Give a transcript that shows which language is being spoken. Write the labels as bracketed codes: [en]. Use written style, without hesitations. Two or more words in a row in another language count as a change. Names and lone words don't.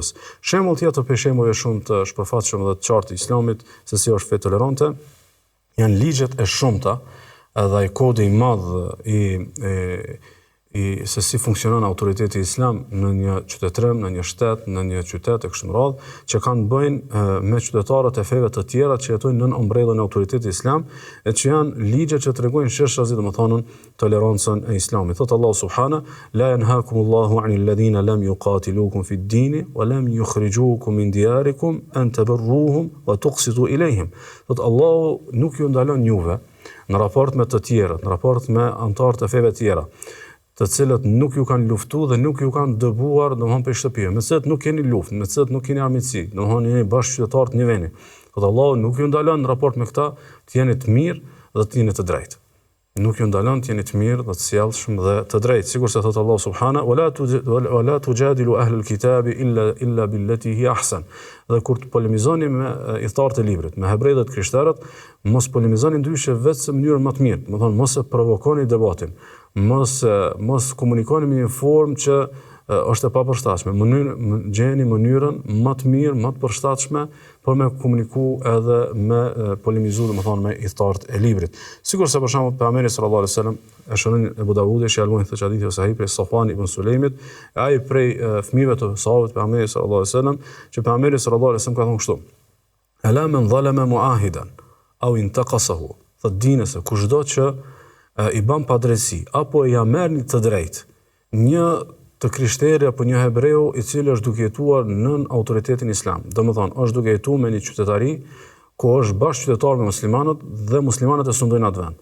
[sq] Shembull tjetër për shembull shumë të shpërfaqshëm dhe të qartë i Islamit se si është fe tolerante, janë ligjet e shumta edhe ai kodi i madh se si funksionon autoriteti islam në një qytetërëm, në një shtet, në një qytet e kështu me radhë, që kanë bëjnë me qytetarët e feve të tjera që jetojnë nën ombrellën e autoritetit islam, e që janë ligje që tregojnë sheshrazi domethënë tolerancën e islamit. [ar] Thot الله سبحانه: "لا ينهاكم الله عن الذين لم يقاتلوكم في الدين ولم يخرجوكم من دياركم أن تبروهم وتقسطوا إليهم." [sq] Thot Allahu nuk ju ndalon juve në raport me të tjerët, në raport me anëtarët e feve të tjera, të cilët nuk ju kanë luftuar dhe nuk ju kanë dëbuar domthonë për shtëpi, me të cilët nuk keni luftë, me të cilët nuk keni armiqësi, domthonë jeni bashkëqytetarë të një vendi. Thot Allahu nuk ju ndalon në raport me këta të jeni të mirë dhe të jeni të drejtë. Nuk ju ndalon të jeni të mirë dhe të sjellshëm dhe të drejtë. Sigurisht thot [ar] الله سبحانه: "ولا تجادلوا أهل الكتاب إلا بالتي هي أحسن." [sq] Dhe kur të polemizoni me idhtarët e librit, me hebrejtë dhe krishterët, mos polemizoni ndryshe vetëm në mënyrën më të mirë, domethënë mos e provokoni debatin. Mos komunikoni në një formë që është e papërshtatshme. Gjeni mënyrën më të mirë, më të përshtatshme për me komuniku edhe me polemizu domethënë me idhtarët e librit. Sigurisht për shembull pejgamberi [ar] صلى الله عليه وسلم [sq] e shënon Abu Davudi që Albani thotë hadithi ose sahih prej Safwan ibn Sulejmit, ai prej fëmijëve të sahabëve të pejgamberit [ar] صلى الله عليه وسلم, [sq] që pejgamberi [ar] صلى الله عليه وسلم [sq] ka thënë kështu: [ar] "ألا من ظلم معاهدا أو انتقصه." [sq] Thot dini se kushdo që i bën padrejti apo ja merr një të drejtë një të krishteri apo një hebreu i cili është duke jetuar nën autoritetin islam. Domethënë është duke jetuar me një qytetari ku është bashkëqytetar me muslimanët dhe muslimanët e sundojnë atë vend.